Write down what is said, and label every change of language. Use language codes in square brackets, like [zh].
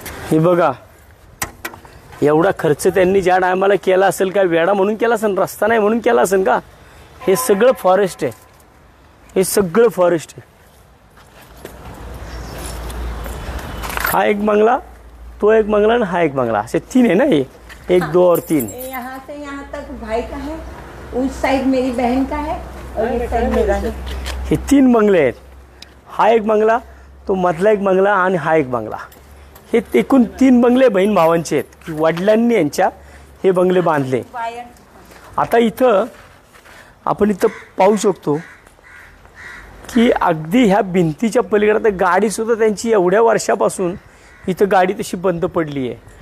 [mr] हे बघा एवढा खर्च त्यांनी ज्या टायमाला केला असेल, का वेडा म्हणून केला असेल, रस्ता नाही म्हणून केला असेल का? हे सगळं फॉरेस्ट आहे, हे सगळं फॉरेस्ट आहे. हा एक बंगला, तो एक बंगला आणि हा एक बंगला, असे 3 आहे ना. [hi] हे 1 2 और 3. यहाँ से यहाँ तक भाई का है, उस साइड मेरी बहन का है और इस साइड मेरा है. [mr] हे 3 बंगले आहेत. हा एक बंगला, तो मधला एक बंगला आणि हा एक बंगला. हे एकूण 3 बंगले बहीण भावांचे आहेत की वडिलांनी यांच्या हे बंगले बांधले. आता इथं आपण इथं पाहू शकतो की अगदी ह्या भिंतीच्या पलीकडे गाडीसुद्धा त्यांची एवढ्या वर्षापासून इथं गाडी तशी बंद पडली आहे.